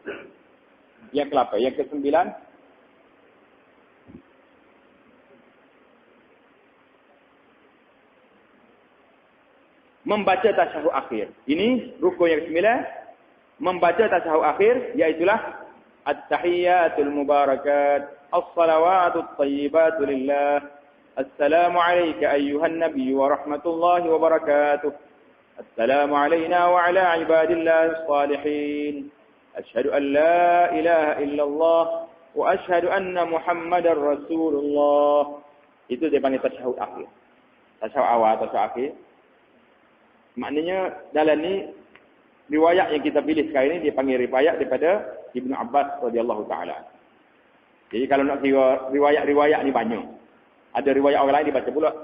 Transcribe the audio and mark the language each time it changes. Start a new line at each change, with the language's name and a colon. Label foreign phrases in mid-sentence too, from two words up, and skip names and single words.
Malay: Yang ke-8, yang ke-9, membaca tasyahud akhir. Ini rukun yang ke-9, membaca tasyahud akhir, iaitulah
Arabic: التحيات المباركات الصلوات الطيبات لله. السلام عليك أيها النبي ورحمة الله وبركاته. السلام علينا وعلى عباد الله الصالحين. أشهد أن لا إله إلا الله وأشهد أن محمدا رسول الله.
Malay: Itu dia panggil tasyahud akhir. Tasyahud awal, tasyahud akhir. Maknanya dalam ni riwayat yang kita pilih sekarang ni dia panggil riwayat daripada Ibnu Abbas
Arabic: رضي الله تعالى.
Malay: Jadi kalau nak kira riwayat-riwayat ni banyak. Ada riwayat orang lain dibaca pula.